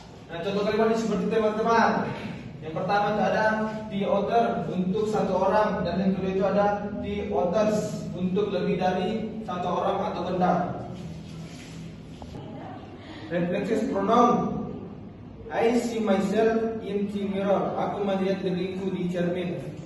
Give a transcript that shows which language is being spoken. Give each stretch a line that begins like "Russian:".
Indonesian: Nah, contoh kalimat ini seperti teman-teman. Yang pertama itu ada the author untuk 1 orang, dan yang kedua itu ada the authors untuk lebih dari 1 orang atau benda.
English: Reflexive pronoun. I see myself in the mirror.
Indonesian: Aku melihat diriku di cermin.